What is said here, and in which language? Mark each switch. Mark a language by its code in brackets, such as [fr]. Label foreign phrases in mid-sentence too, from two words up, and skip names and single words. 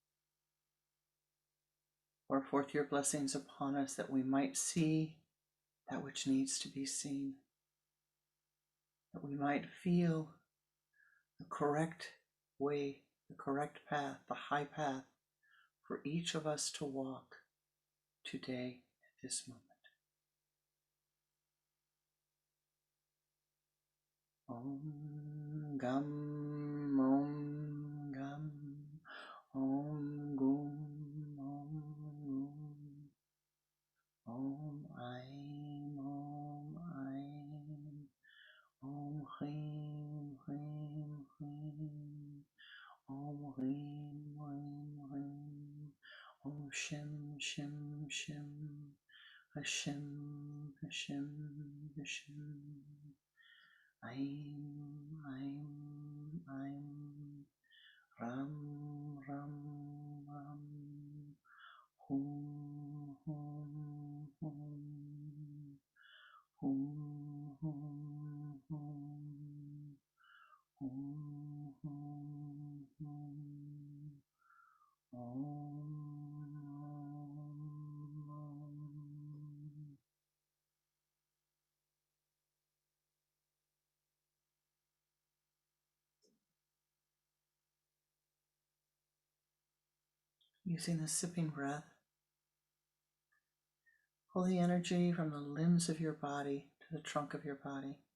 [en] Pour forth your blessings upon us that we might see that which needs to be seen, that we might feel the correct way, the correct path, the high path for each of us to walk today at this moment. [sa] Om Gam, Om Gam, Om Gum, Om Aim, Om Aim, Om Hrim, Hrim, Hrim, Om Hrim, Hrim, Hrim, Om Shem, Shem, Shem, Hashem, Hashem, Hashem, Aim, Aim, Aim, Ram, Ram, Ram, Hum, Hum, Hum, Hum, Hum, Hum, Hum, Hum, Hum, Om. [en] Using the sipping breath, pull the energy from the limbs of your body to the trunk of your body.